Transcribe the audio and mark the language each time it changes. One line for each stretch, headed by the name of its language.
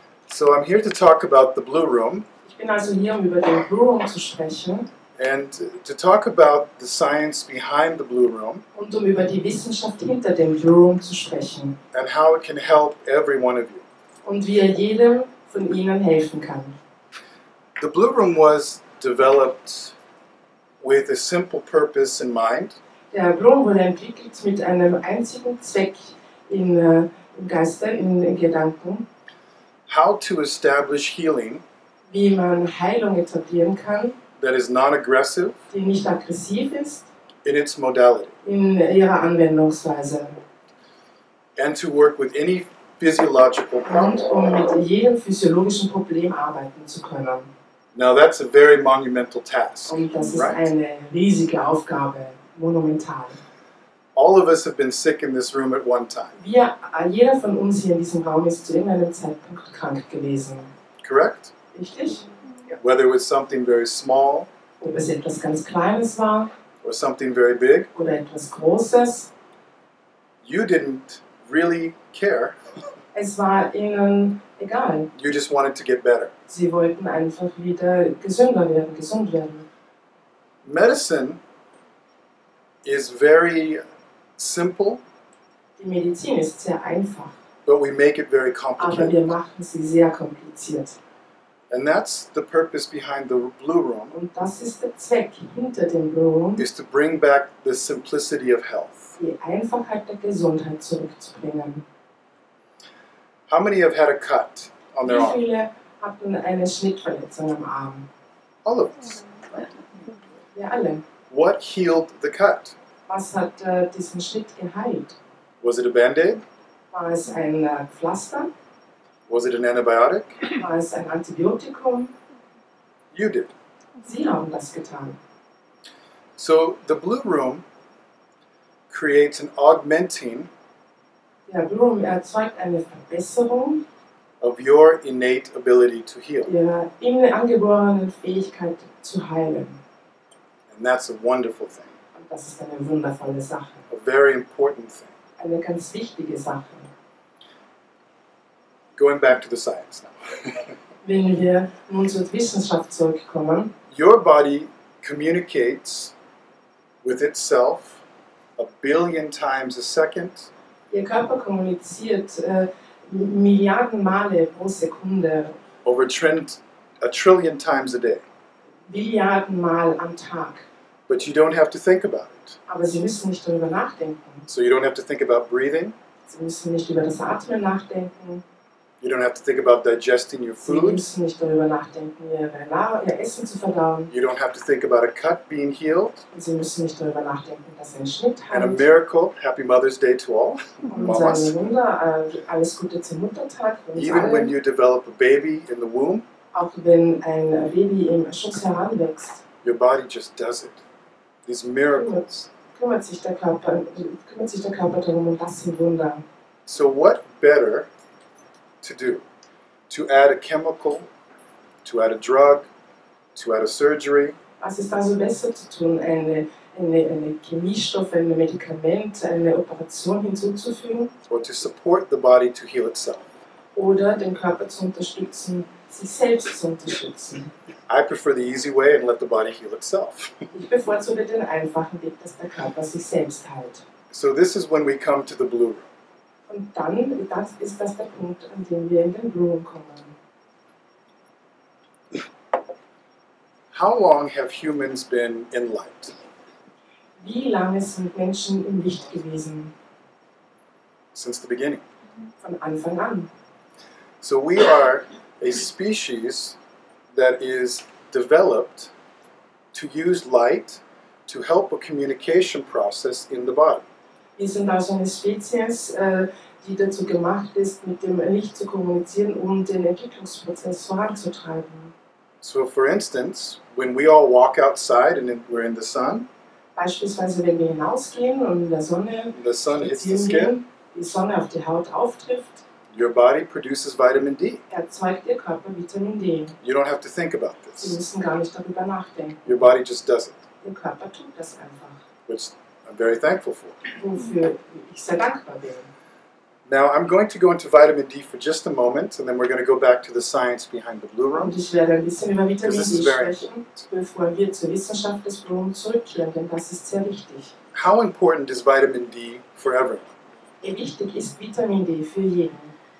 English: So I'm here to talk about the Blue Room
German: Ich bin also hier, um über den Blue Room zu sprechen
English: and to talk about the science behind the Blue Room
German: und um über die Wissenschaft hinter dem Blue Room zu sprechen
English: and how it can help every one of you.
German: und wie er jedem von ihnen helfen kann.
English: The Blue Room was developed with a simple purpose in mind,
German: Der Blue Room wurde entwickelt mit einem einzigen Zweck im Geiste, in Gedanken,
English: how to establish healing
German: wie man Heilung etablieren kann,
English: that is non-aggressive
German: die nicht aggressiv ist
English: in its modality,
German: in ihrer Anwendungsweise.
English: and to work with any physiological
German: Und
English: problem.
German: um mit jedem physiologischen Problem arbeiten zu können.
English: Now that's a very monumental task,
German: Und das ist
English: right?
German: eine riesige Aufgabe, monumental.
English: All of us have been sick in this room at one time,
German: Jeder von uns hier in diesem Raum ist zu irgendeinem Zeitpunkt krank gewesen.
English: correct?
German: Richtig?
English: Whether it was something very small
German: Ob es etwas ganz Kleines war
English: or something very big,
German: oder etwas Großes,
English: you didn't really care.
German: es war ihnen egal.
English: You just wanted to get better.
German: Sie wollten einfach wieder gesünder werden, gesund werden.
English: Medicine is very simple,
German: Die Medizin ist sehr einfach,
English: but we make it very
German: aber
English: complicated.
German: wir machen sie sehr kompliziert.
English: And that's the purpose behind the Blue Room,
German: Und das ist der Zweck hinter dem Blue Room,
English: is to bring back the simplicity of health.
German: die Einfachheit der Gesundheit zurückzubringen.
English: How many have had a cut on their
German: Wie
English: arm?
German: viele hatten eine Schnittverletzung am Arm?
English: All of us.
German: Wir alle.
English: What healed the cut?
German: Was hat diesen Schnitt geheilt?
English: Was it a Band-Aid?
German: War es ein Pflaster?
English: Was it an antibiotic?
German: War es ein Antibiotikum?
English: You did.
German: Sie haben das getan.
English: So the Blue Room creates an augmenting
German: Der Blue Room erzeugt eine Verbesserung
English: of your innate ability to heal.
German: ihrer innen angeborenen Fähigkeit zu heilen.
English: And that's a wonderful thing,
German: Und das ist eine wundervolle Sache.
English: a very important thing.
German: Eine ganz wichtige Sache.
English: Going back to the science now.
German: Wenn wir nun zur Wissenschaft zurückkommen,
English: Your body communicates with itself a billion times a second,
German: Ihr Körper kommuniziert Milliarden Male pro Sekunde,
English: over a trillion times a day.
German: Milliarden Mal am Tag.
English: But you don't have to think about it.
German: Aber Sie müssen nicht darüber nachdenken.
English: So you don't have to think about breathing.
German: Sie müssen nicht über das Atmen nachdenken.
English: You don't have to think about digesting your
German: Sie
English: food.
German: müssen nicht darüber nachdenken, ihr Essen zu verdauen.
English: You don't have to think about a cut being healed.
German: Und Sie müssen nicht darüber nachdenken, dass ein Schnitt
English: And a
German: heilt.
English: miracle. Happy Mother's Day to all.
German: Und Mamas. ein Wunder, alles Gute zum Muttertag für uns
English: Even when
German: alle.
English: you develop a baby in the womb,
German: Auch wenn ein Baby im Schoß heranwächst,
English: your body just does it. These miracles.
German: kümmert sich der Körper darum, und das sind Wunder.
English: So what better to do? To add a chemical, to add a drug, to add a surgery,
German: Was ist also besser zu tun, eine Chemiestoff, ein Medikament, eine Operation hinzuzufügen
English: or to support the body to heal itself?
German: oder den Körper zu unterstützen, sich selbst zu unterstützen?
English: I prefer the easy way and let the body heal itself.
German: Ich bevorzuge den einfachen Weg, dass der Körper sich selbst heilt.
English: So this is when we come to the Blue Room.
German: Und dann ist das der Punkt, an dem wir in den Blue Room kommen.
English: How long have humans been in light?
German: Wie lange sind Menschen im Licht gewesen?
English: Since the beginning.
German: Von Anfang an.
English: So we are a species that is developed to use light to help a communication process in the body.
German: Wir sind also eine Spezies, die dazu gemacht ist, mit dem Licht zu kommunizieren, um den Entwicklungsprozess voranzutreiben.
English: So for instance, when we all walk outside and we're in the sun,
German: Beispielsweise, wenn wir hinausgehen und in der Sonne
English: the sun hits the
German: spazieren
English: skin,
German: gehen, die Sonne auf die Haut auftrifft,
English: Your body produces vitamin D.
German: erzeugt Ihr Körper Vitamin D.
English: You don't have to think about
German: Sie
English: this.
German: müssen gar nicht darüber nachdenken.
English: Your body just does it,
German: Ihr Körper tut das einfach,
English: which I'm very thankful for.
German: wofür ich sehr dankbar bin.
English: Now I'm going to go into vitamin D for just a moment, and then we're going to go back to the science behind the blue room.
German: Und ich werde ein bisschen über Vitamin
English: This
German: D
English: is very
German: sprechen, bevor wir zur Wissenschaft des Blumen zurückkehren, denn das ist sehr wichtig.
English: How important is vitamin D for everyone?
German: Wie wichtig ist Vitamin D für jeden?